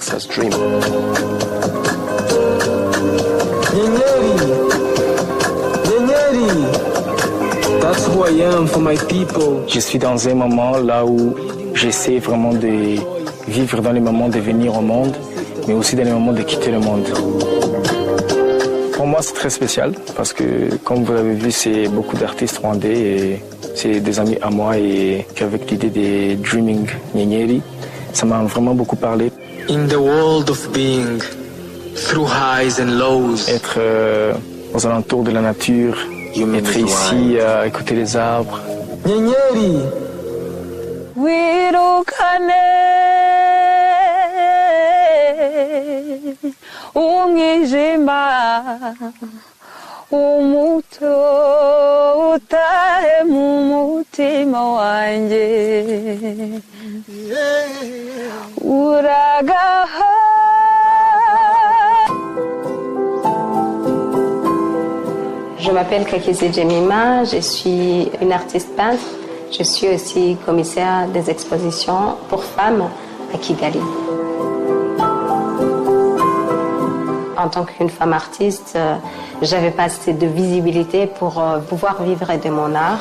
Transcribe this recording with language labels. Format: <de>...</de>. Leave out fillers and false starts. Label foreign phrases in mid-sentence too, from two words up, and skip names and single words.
<fr>Je suis dans un moment là où j'essaie vraiment de vivre dans les moments de venir au monde, mais aussi dans les moments de quitter le monde. Pour moi, c'est très spécial parce que, comme vous l'avez vu, c'est beaucoup d'artistes rwandais et c'est des amis à moi et qu'avec l'idée des Dreaming Nyeri, ça m'a vraiment beaucoup parlé.</fr> <en>In the world of being, through highs and lows.</en> <fr>Être aux alentours de la nature, être ici à écouter les arbres. Nyeri.</fr> <rw>wirukane umwijima umuto utahe mu mutima wanjye uragaha.</rw> <fr>Je m'appelle Kakeze Jemima, je suis une artiste peintre. Je suis aussi commissaire des expositions pour femmes à Kigali. En tant qu'une femme artiste, j'avais pas assez de visibilité pour pouvoir vivre de mon art.</fr>